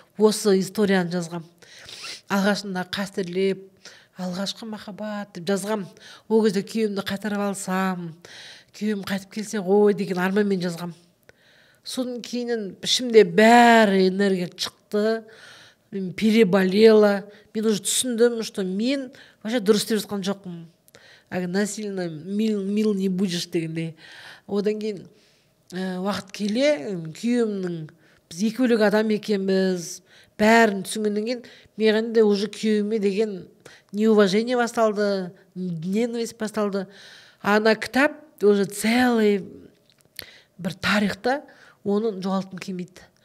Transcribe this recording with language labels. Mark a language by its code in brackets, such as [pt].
[kk] Осы историяны жазғам. Алғашында қастерлеп, алғашқы махаббат деп жазғам. Ол кезде күйеуімді қайтарып алсам, күйеуім қайтып келсе ғой деген арманмен жазғам. Содан кейін ішімде бәрі энергия шықты. Мен переболела. Мен уже түсіндім, что мен вообще дұрыс деп жатқан жоқпын. [ru] Насильно мил не будешь дегендей. [kk] Одан кейін уақыт келе күйеуімнің біз екі бөлек адам екенбіз, бәрін түсінгеннен кейін маған да уже күйеуіме деген неуважение басталды, ненависть басталды. Ана кітап уже целый бір тарихта оны жоғалтқым келмейді.